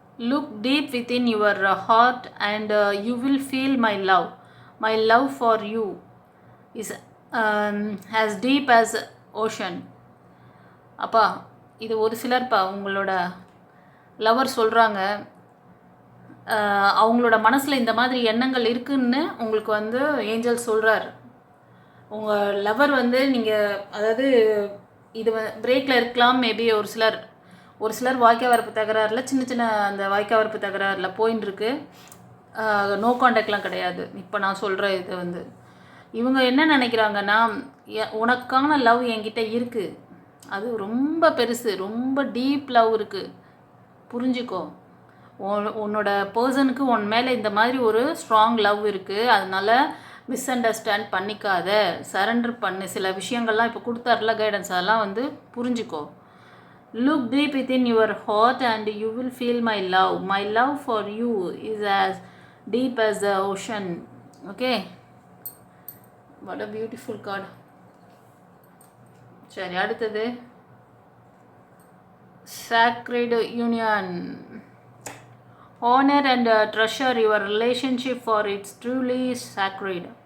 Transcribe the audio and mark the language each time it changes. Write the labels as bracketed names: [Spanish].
[English] Look deep within your heart and you will feel my love. My love for you is as deep as ocean. [Tamil] அப்பா, இது ஒரு சிலர்ப்பா உங்களோட lower சொல்கிறாங்க, அவங்களோட மனசில் இந்த மாதிரி எண்ணங்கள் இருக்குன்னு உங்களுக்கு வந்து ஏஞ்சல் சொல்கிறார். உங்கள் லவர் வந்து நீங்கள் அதாவது இது பிரேக்கில் இருக்கலாம். மேபி ஒரு சிலர் வாய்க்கா வரப்பு தகராறில் சின்ன சின்ன அந்த வாய்க்கா வரப்பு தகராறில் போயின்னு இருக்கு. நோ காண்டாக்ட்லாம் கிடையாது. இப்போ நான் சொல்கிற இது வந்து இவங்க என்ன நினைக்கிறாங்கன்னா, உனக்கான லவ் என்கிட்ட இருக்குது, அது ரொம்ப பெருசு, ரொம்ப டீப் லவ் இருக்குது, புரிஞ்சுக்கோ. உன்னோட பர்சனுக்கு உன் மேலே இந்த மாதிரி ஒரு ஸ்ட்ராங் லவ் இருக்குது, அதனால் மிஸ் அண்டர்ஸ்டாண்ட் பண்ணிக்காத, சரண்டர் பண்ணு. சில விஷயங்கள்லாம் இப்போ கொடுத்தாருல கைடன்ஸ், அதெல்லாம் வந்து புரிஞ்சுக்கோ. [English] Look deep within your heart and you will feel my love. My love for you is as deep as the ocean. Okay? What a beautiful card. [Tamil] சரி, அடுத்தது Sacred Union. [English] Honor and treasure your relationship for it's truly sacred.